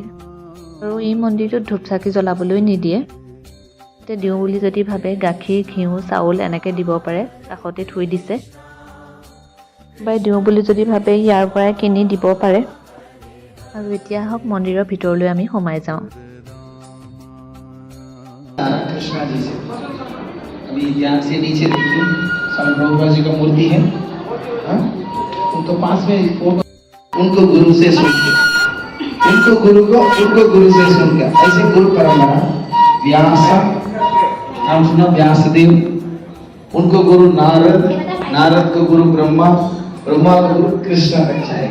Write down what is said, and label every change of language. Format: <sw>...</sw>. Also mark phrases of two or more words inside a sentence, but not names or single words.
<as>আৰু এই মন্দিৰটোত ধূপ চাকি জ্বলাবলৈ নিদিয়ে। তাতে দিওঁ বুলি যদি ভাবে গাখীৰ, ঘিউ, চাউল এনেকৈ দিব পাৰে, কাষতে থৈ দিছে। বা দিওঁ বুলি যদি ভাবে ইয়াৰ পৰাই কিনি দিব পাৰে। আৰু এতিয়া আহক মন্দিৰৰ ভিতৰলৈ আমি সোমাই যাওঁ।</as> <hi>कृष्णा जी से अभी ध्यान से नीचे देखिए, स्वामी प्रभुपाद जी का मूर्ति है। हाँ? उनको पास में उनको गुरु से सुनकर, उनको गुरु से सुनकर, ऐसे गुरु परंपरा व्यास, नाम सुना व्यासदेव, उनको गुरु नारद, नारद को गुरु ब्रह्मा, ब्रह्मा को गुरु कृष्णा रखा है।</hi>